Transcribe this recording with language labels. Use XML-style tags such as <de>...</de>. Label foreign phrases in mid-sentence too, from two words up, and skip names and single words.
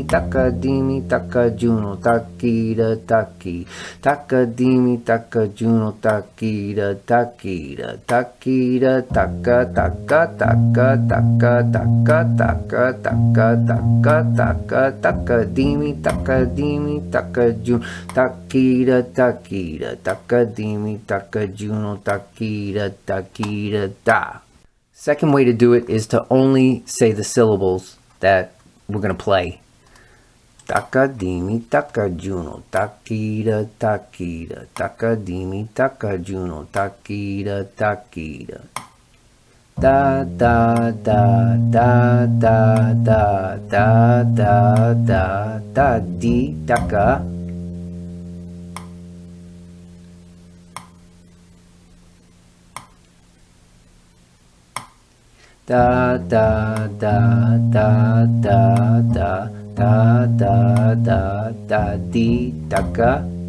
<en>takadimi takajuno takida taki takadimi takajuno takida takida takida taka taka taka taka taka taka taka taka takadimi takadimi takajun takida takida takadimi takajuno takida takida da. Second way to do it is to only say the syllables that we're going to play. Takadimi takajuno takida takida takadimi takajuno takida takida. Da da da da da da da da da da di taka. Da da da da da da da da da da di taka.</en>